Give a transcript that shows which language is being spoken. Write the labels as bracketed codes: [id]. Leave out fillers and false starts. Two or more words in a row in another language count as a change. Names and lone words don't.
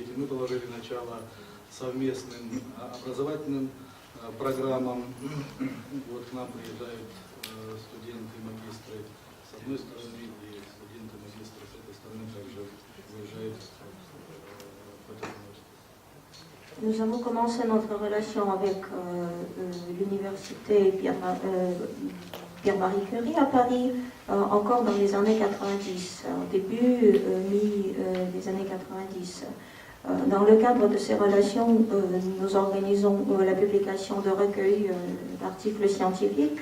[ru] Мы положили начало совместным образовательным программам. Вот к нам приезжают студенты, магистры с одной стороны, и студенты, магистры с этой стороны также выезжают в этот университет. [fr] Nous avons commencé notre relation avec l'université Pierre-Marie Curie à Paris encore dans les années 90, au début, des années 90. Dans le cadre de ces relations, nous organisons la publication de recueils d'articles scientifiques.